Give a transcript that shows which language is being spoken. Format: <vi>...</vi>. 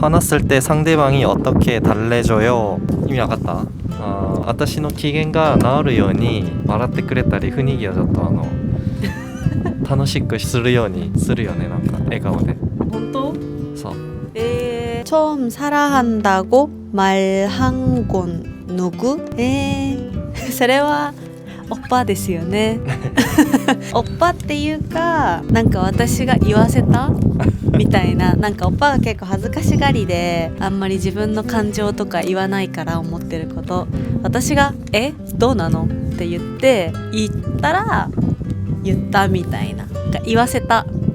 <ko>화났을 때 상대방이 어떻게 달래줘요? 이미 아깝다.</ko> <ja>私の機嫌が治るように笑ってくれたり、雰囲気をちょっと楽しくするようにするよね。なんか笑顔で。本当？そう。</ja> <ko>처음 사랑한다고 말한 건 누구?</ko> <ja>それはおっぱですよねおっぱっていうか、なんか私が言わせたみたいな。なんかおっぱが結構恥ずかしがりで、あんまり自分の感情とか言わないから、思ってること、私がどうなのって言ったら言ったみたいな、言わせた</ja>